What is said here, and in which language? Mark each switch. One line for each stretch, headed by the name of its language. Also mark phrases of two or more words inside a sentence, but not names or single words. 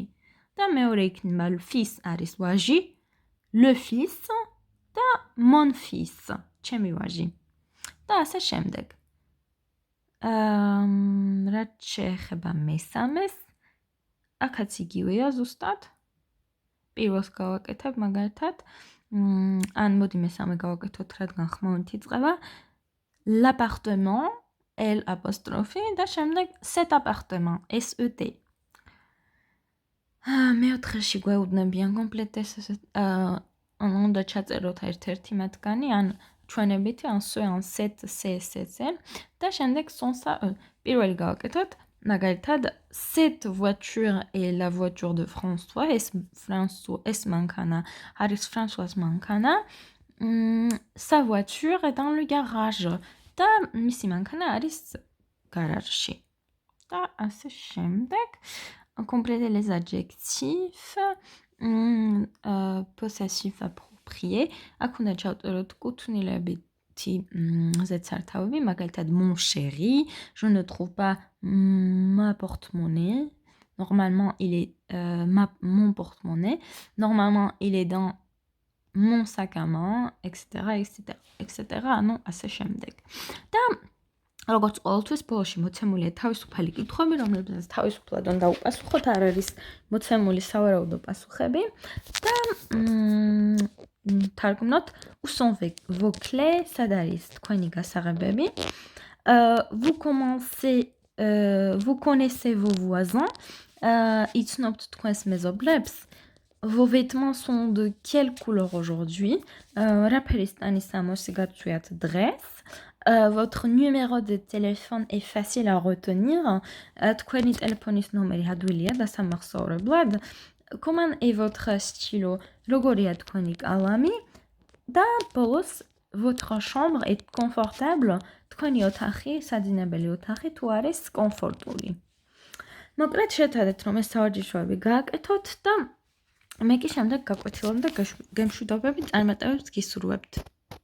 Georgian: და მეორე იქნება
French: le fils
Georgian: არის ვაჟი,
French: le fils და mon fils,
Georgian: ჩემი ვაჟი. და ასე შემდეგ. რაც შეეხება მესამეს, აქაც იგივეა ზუსტად. პირველს გავაკეთებ მაგალითად, ან მოდი მესამე გავაკეთოთ, რადგან ხმოვნით იწყება.
French: L'appartement, L apostrophe და შემდეგ cet appartement, S-E-T.
Georgian: მეოთხეში გვეუბნებიან კომპლეტეს უნდა ჩაწეროთ ერთ-ერთი მათგანი, ან ჩვენებითი, ან ce, ან cet, c, და შემდეგ son-sa, პირველი გავაკეთოთ, მაგალითად,
French: cette voiture est la voiture de François,
Georgian: ეს მანქანა არის François მანქანა,
French: sa voiture est dans le garage
Georgian: და მისი მანქანა არის გარაჟში. და ასე შემდეგ.
French: Compléter les adjectifs, possessif approprié.
Georgian: აქ უნდა ჩავწეროთ კუთვნილებითი ზედსართავები, მაგალითად
French: mon chéri, je ne trouve pas ma porte-monnaie. Normalement, il est mon porte-monnaie. Normalement, il est dans mon sac à main, etc., etc.
Georgian: ანუ ასე შემდეგ. და როგორც ყოველთვის ბოლოში მოცემულია თავისუფალი კითხვები, რომლებსაც თავისუფლად უნდა უპასუხოთ, არ არის მოცემული სავარაუდო პასუხები და თარგმნოთ
French: où sont vos clés,
Georgian: სად არის თქვენი გასაღებები.
French: Vous connaissez vos voisins,
Georgian: იცნობთ თქვენს მეზობლებს.
French: Vos vêtements sont de quelle couleur aujourd'hui?
Georgian: რა ფერის ტანის სამოსი გაცვიათ დღეს?
French: Votre numéro de téléphone est facile à retenir.
Georgian: თქვენი ტელეფონის ნომერი ადვილია დასამახსოვრებლად.
French: Comment est votre stylo?
Georgian: როგორია თქვენი კალამი? და ბოლოს
French: votre chambre est confortable?
Georgian: თქვენი ოთახი, საძინებელი ოთახი თუ არის კომფორტული? მოკლედ შევთვალეთ, რომ ეს სავარჯიშოები გააკეთოთ და მე კი შემდეგ გაკვეთილობთ და გემშვიდობებით წარმატებებს გისურვებთ.